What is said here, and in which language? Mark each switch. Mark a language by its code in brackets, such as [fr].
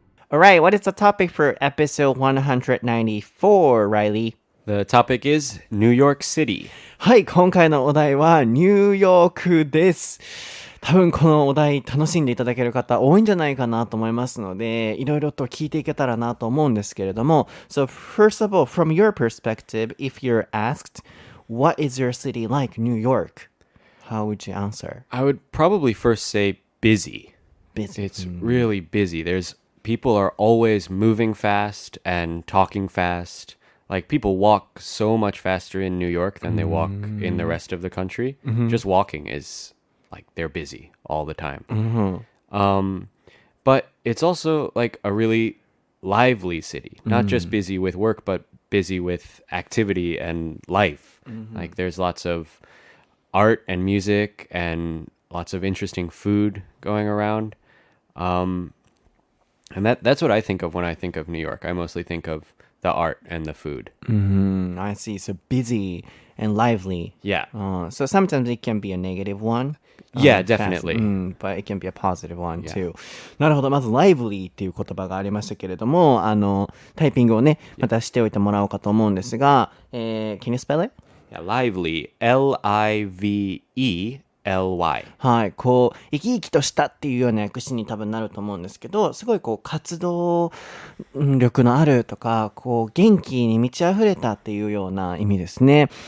[en] Alright, what is the topic for episode 194, Reilly? The topic is New York City. [ja] はい、今回のお題はニューヨークです。多分このお題楽しんでいただける方多いんじゃないかなと思いますので、いろいろと聞いていけたらなと思うんですけれども、 [en] So first of all, from your perspective, if you're asked, what is your city like, New York? How would you answer? I would probably first say busy. Busy. It's really busy. People are always moving fast and talking fast. Like people walk so much faster in New York than they walk in the rest of the country. Just walking is like they're busy all the time. But it's also like a really lively city. Not just busy with work, but busy with activity and life. Like there's lots of art and music and lots of interesting food going around. And that's what I think of when I think of New York. I mostly think of the art and the food. I see. So busy and lively. Yeah. So sometimes it can be a negative one. Yeah, definitely. But it can be a positive one too. [ja] なるほど。まず lively っていう言葉がありましたけれども、タイピングをね、またしておいてもらおうかと思うんですが、 [en] can you spell it? Yeah, lively. L-I-V-E.Ly [ja] はい、こう生き生きとしたっていうような訳詞に多分なると思うんですけど、すごいこう活動力のあるとか、こう元気に満ち溢れたっていうような意味ですね。